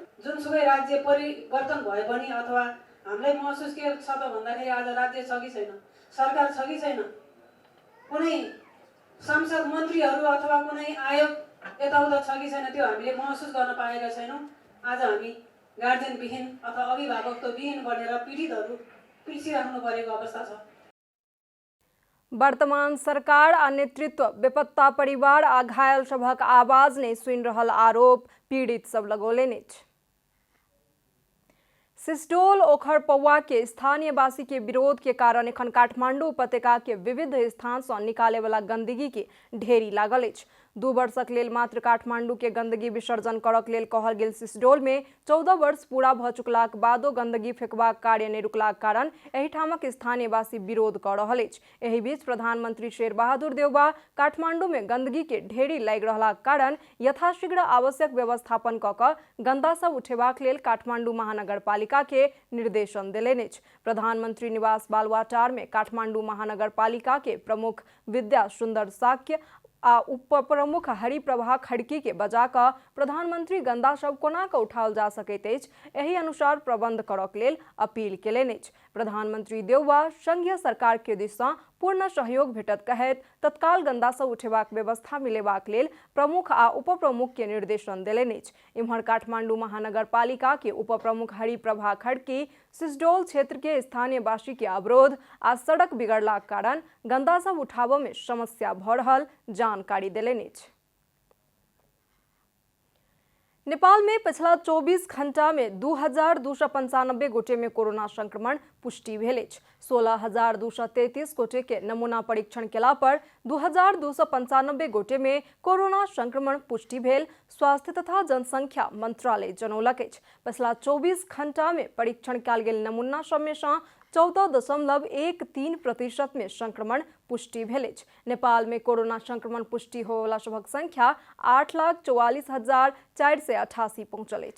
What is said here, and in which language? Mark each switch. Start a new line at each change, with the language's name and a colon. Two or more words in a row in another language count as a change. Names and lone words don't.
Nepali: जुनसुकै राज्य परिवर्तन भए पनि अथवा हामीलाई महसुस के छ त भन्दाखेरि आज राज्य छ कि छैन, सरकार छ कि छैन, कुनै सांसद मन्त्रीहरू अथवा कुनै आयोग यताउता छ कि छैन, त्यो हामीले महसुस गर्न पाएका छैनौँ। आज हामी गार्जियन विहीन अथवा अभिभावकत्व विहीन बनेर पीडितहरू पिल्सिराख्नु परेको अवस्था छ।
Maithili: वर्तमान सरकार आ नेतृत्व बेपत्ता परिवार आ घायल सभक आवाज नहीं सुनि रहल आरोप पीड़ित सब लगौलनि अछि। सिसडोल ओखर पौवा के स्थानीय वासी के विरोध के कारण एखन काठमांडू उपत्यका के विविध स्थान से निकाले वाला गंदगी के ढेरी लागल अछि। 2 वर्षक लेल मात्र काठमांडू के गंदगी विसर्जन करक लेल कहल गेल सिसडोल में 14 वर्ष पूरा भ चुकलाक बादो गंदगी फेकबाक कार्य नहीं रुकलाक कारण एहिठामक स्थानीयवासी विरोध कऽ रहल अछि। एहि बीच प्रधानमंत्री शेर बहादुर देउबा काठमांडू में गंदगी के ढेरी लागि रहलाक कारण यथाशीघ्र आवश्यक व्यवस्थापन कऽ कऽ गंदा सब उठेबाक लेल काठमांडू महानगरपालिका के निर्देशन देलनि अछि। प्रधानमंत्री निवास बालुवाटार में काठमांडू महानगरपालिका के प्रमुख विद्या सुंदर साक्य आ उप प्रमुख हरिप्रभा खड़की के बजा कऽ प्रधानमंत्री गंदा सब कोना कऽ उठाओल जा सकैत अछि एहि अनुसार प्रबंध करक लेल अपील केलनि अछि। प्रधानमंत्री देउबा संघीय सरकार के दिस सँ पूर्ण सहयोग भेटत कहैत तत्काल गंदा सब उठेबाक व्यवस्था मिलेबाक लेल प्रमुख आ उप प्रमुख के निर्देशन देलनि अछि। इम्हर काठमांडू महानगरपालिका के उप प्रमुख हरिप्रभा खड़की सिसडोल क्षेत्र के स्थानीय वासी के अवरोध आ सड़क बिगड़लाक कारण गंदा सब उठाबऽ में समस्या भऽ रहल जानकारी देलनि अछि। नेपाल में पिछला 24 घंटा में 2295 गोटे में कोरोना संक्रमण पुष्टि भेल अछि। 16,233 गोटे के नमूना परीक्षण केला पर 2,295 गोटे में कोरोना संक्रमण पुष्टि भेल स्वास्थ्य तथा जनसंख्या मंत्रालय जनौलक अछि। पिछला 24 घंटा में परीक्षण कयल गेल नमूना सब में सँ 14.13% में संक्रमण पुष्टि भेल अछि। नेपाल में कोरोना संक्रमण पुष्टि होवला सभक संख्या 8,44,488 पहुंचल अछि।